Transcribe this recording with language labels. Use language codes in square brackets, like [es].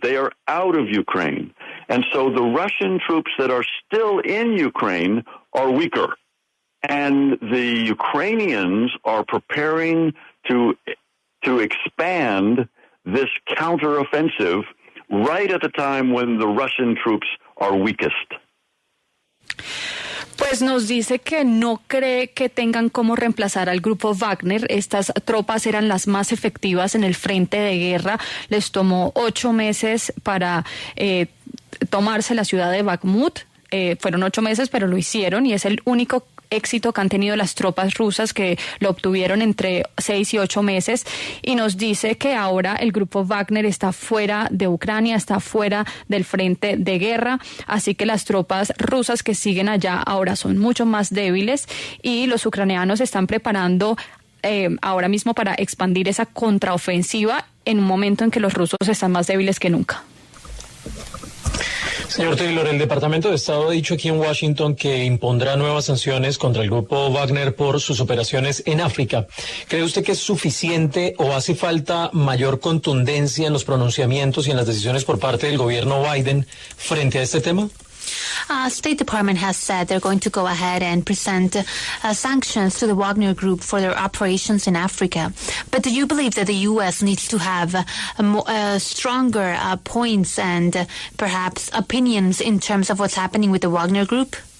[en] They are out of Ukraine. And so the Russian troops that are still in Ukraine are weaker. And the Ukrainians are preparing to expand this counteroffensive right at the time when the Russian troops are weakest. [es] Pues nos dice que no cree que tengan cómo reemplazar al grupo Wagner. Estas tropas eran las más efectivas en el frente de guerra. Les tomó 8 meses para tomarse la ciudad de Bakhmut. Fueron 8 meses, pero lo hicieron y es el único éxito que han tenido las tropas rusas, que lo obtuvieron entre 6 y 8 meses, y nos dice que ahora el grupo Wagner está fuera de Ucrania, está fuera del frente de guerra, así que las tropas rusas que siguen allá ahora son mucho más débiles y los ucranianos están preparando ahora mismo para expandir esa contraofensiva en un momento en que los rusos están más débiles que nunca. Señor Taylor, el Departamento de Estado ha dicho aquí en Washington que impondrá nuevas sanciones contra el grupo Wagner por sus operaciones en África. ¿Cree usted que es suficiente o hace falta mayor contundencia en los pronunciamientos y en las decisiones por parte del gobierno Biden frente a este tema? [en] State Department has said they're going to go ahead and present sanctions to the Wagner Group for their operations in Africa. But do you believe that the U.S. needs to have stronger points and perhaps opinions in terms of what's happening with the Wagner Group?